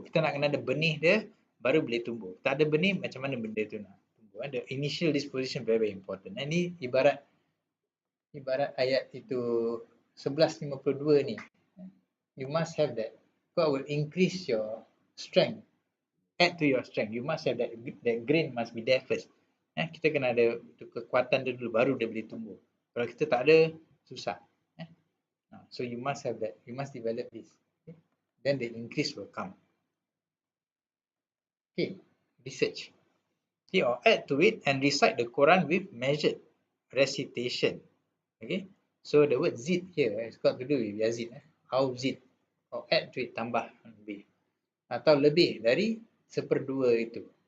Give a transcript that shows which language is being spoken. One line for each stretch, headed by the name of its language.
Malay: Kita nak kena ada benih dia baru boleh tumbuh. Tak ada benih, macam mana benda tu nak tumbuh.
English: The initial disposition very, very important.
Malay: Ini ibarat ayat itu 11:52 ni.
English: You must have that. God will increase your strength. Add to your strength. You must have that grain must be there first.
Malay: Kita kena ada kekuatan dia dulu baru dia boleh tumbuh. Kalau kita tak ada, susah.
English: So you must have that. You must develop this. Okay? Then the increase will come. Okay, research. Okay, or add to it and recite the Quran with measured recitation. Okay, so the word zid here has got to do with Yazid. How zid, or add to it,
Malay: tambah lebih, atau lebih dari seperdua itu.